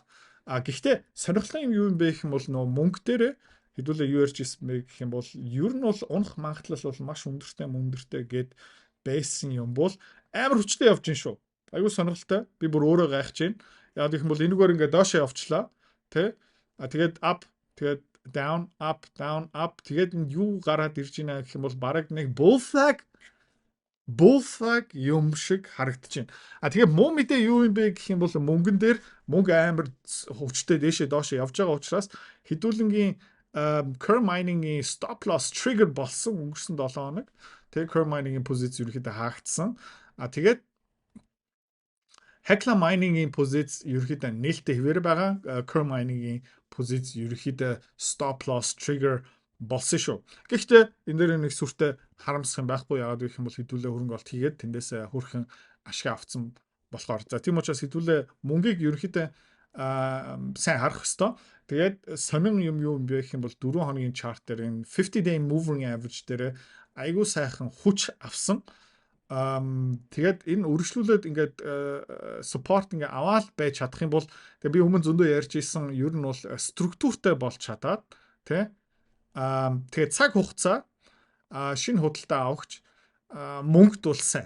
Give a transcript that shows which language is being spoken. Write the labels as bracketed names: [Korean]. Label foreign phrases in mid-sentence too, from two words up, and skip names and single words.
[Mongolian] Гэхдээ сонирхолтой юм бэ гэх юм бол нөө мөнгө дээр хэдүүлээ юу ярьж ирсэн бэ гэх юм бол ер нь бол унах магадлал бол маш өндөртэй гэд байсан юм бол амар хүчтэй явж гин шүү. Айгуу сонирхолтой. Би бүр өөрөө гайхаж байна. Яг гэх юм бол энэгээр ингээд доошоо явчлаа. Тэ? Тэгээд up, тэгээд [English] down, up, down, up. [Mongolian] Тэгээд юу гараад ирж байна гэх юм бол бараг нэг [English] bull flag [Mongolian] юм шиг харагдаж байна. Тэгээ муу мэдээ юу юм бэ гэх юм бол мөнгөн дээр мөнгө амар хүчтэй дээшээ доошоо явж байгаа учраас хэдүүлэнгийн Curve Mining-ийн [English] stop loss trigger [Mongolian] болсон өнгөрсөн 7 хоног. Тэгээ Curve Mining-ийн позиц ерөөхдөө хаагдсан. Тэгээд Hecla Mining-ийн позиц ерөөхдөө нээлттэй хэвээр байгаа. Curve Mining-ийн позиц ерөөхдөө [English] stop loss trigger [Mongolian] болсон шүү. Гэхдээ энэ дээр нэг сүртэй харамсах юм байхгүй. Яагаад гэх юм бол хэдүүлээ хөрөнгө олт хийгээд тэндээс хөрхэн ашиг авцсан болохоор. За тийм учраас хэдүүлээ мөнгийг ерөөхдөө сайн харах хэвээр. Тэгээд сонин юм юу юм бэ гэх юм бол 4 хоногийн чарт дээр энэ [English] 50 day moving average [Mongolian] дээр айгүй сайхан хүч авсан. Тэгээд энэ өргөжлүүлээд ингээд support ингээ аваад байж чадах юм бол тэгээ би өмнө зөндөө ярьж исэн ер нь бол структуртай болж чадаад тий. Тэгээд цаг хугацаа шинэ худалдаа авахч мөнгөд бол сайн.